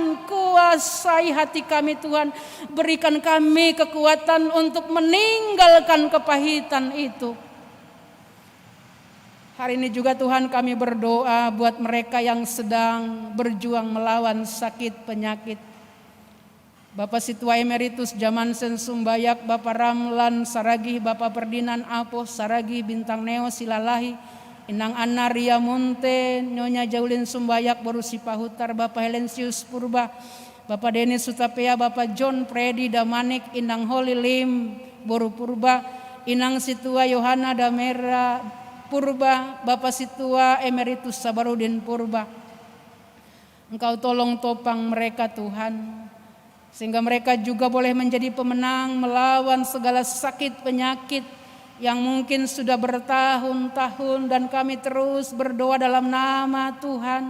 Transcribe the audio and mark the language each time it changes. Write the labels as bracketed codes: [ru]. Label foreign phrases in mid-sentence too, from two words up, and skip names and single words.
[id] Kuasai hati kami Tuhan. Berikan kami kekuatan untuk meninggalkan kepahitan itu. Hari ini juga Tuhan kami berdoa buat mereka yang sedang berjuang melawan sakit penyakit. Bapak Situa Emeritus Jamansen Sumbayak, Bapak Ramlan Saragih, Bapak Perdinan Apo Saragih, Bintang Neo Silalahi, Inang Anna Ria Monte, Nyonya Jaulin Sumbayak, Borusi Pahutar, Bapak Helensius Purba, Bapak Denis Sutapea, Bapak John Predi Damanik, Inang Holy Lim Boru Purba, Inang Situa Yohana Damera Purba, Bapak Situa Emeritus Sabarudin Purba. Engkau tolong topang mereka Tuhan, sehingga mereka juga boleh menjadi pemenang melawan segala sakit penyakit yang mungkin sudah bertahun-tahun, dan kami terus berdoa dalam nama Tuhan.